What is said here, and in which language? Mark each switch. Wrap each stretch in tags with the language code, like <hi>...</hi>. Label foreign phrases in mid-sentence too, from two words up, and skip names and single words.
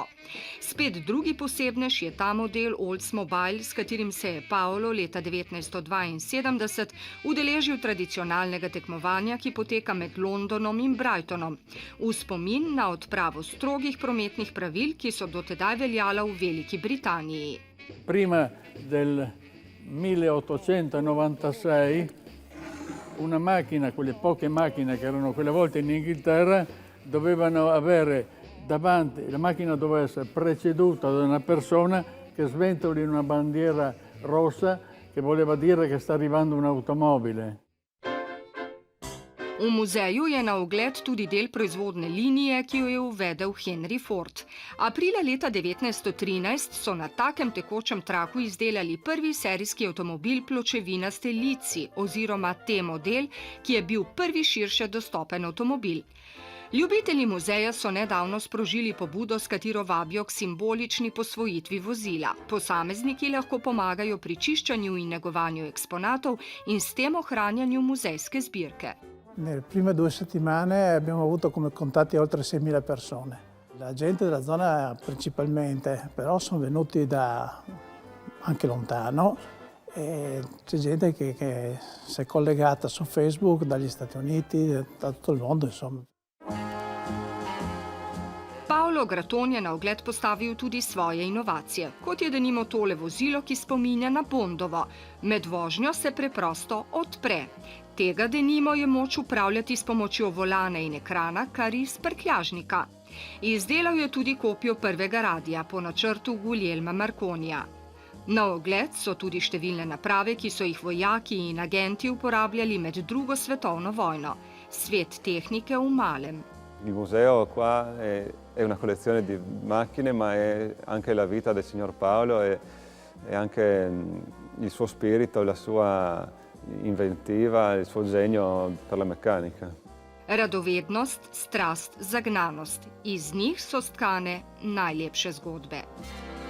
<sl>Spet drugi posebnež je ta model Oldsmobile, s katerim se je Paolo leta 1972 udeležil tradicionalnega tekmovanja, ki poteka med Londonom in Brightonom, v spomin na odpravo strogih prometnih pravil, ki so dotedaj veljala v Veliki Britaniji.</sl> <it>Prima del 1896 una macchina, quelle poche macchine che erano quelle volte in Inghilterra, dovevano avere davanti, la macchina doveva essere preceduta da una persona che sventoli una bandiera rossa, che voleva dire che sta arrivando un'automobile.</it> <sl>V muzeju je na ogled tudi del proizvodne linije, ki jo je uvedel Henry Ford. Aprila leta 1913 so na takem tekočem traku izdelali prvi serijski avtomobil pločevinaste lici oziroma T-model, ki je bil prvi širše dostopen avtomobil. Ljubitelji muzeja so nedavno sprožili pobudo, s katero vabijo k simbolični posvojitvi vozila. Posamezniki lahko pomagajo pri čiščenju in negovanju eksponatov in s tem ohranjanju muzejske zbirke.</sl> <it>Nelle prime 2 settimane abbiamo avuto come contatti oltre 6.000 persone. La gente della zona principalmente, però sono venuti da anche lontano e c'è gente che si è collegata su Facebook dagli Stati Uniti, da tutto il mondo, insomma.</it> <sl>Paolo Graton je na ogled postavil tudi svoje inovacije, kot je denimo tole vozilo, ki spominja na Bondovo. Med vožnjo se preprosto odpre. Tega denimo je moč upravljati s pomočjo volana in ekrana, kar iz prtljažnika. Izdelal je tudi kopijo prvega radia po načrtu Guglielma Marconija. Na ogled so tudi številne naprave, ki so jih vojaki in agenti uporabljali med drugo svetovno vojno. Svet tehnike v malem.</sl> <it>Il museo qua è una collezione di macchine, ma è anche la vita del signor Paolo e anche il suo spirito, la sua inventiva, il suo genio per la meccanica.</it> <sl>Radovednost, strast, zagnanost. Iz njih so stkane najlepše zgodbe.</sl>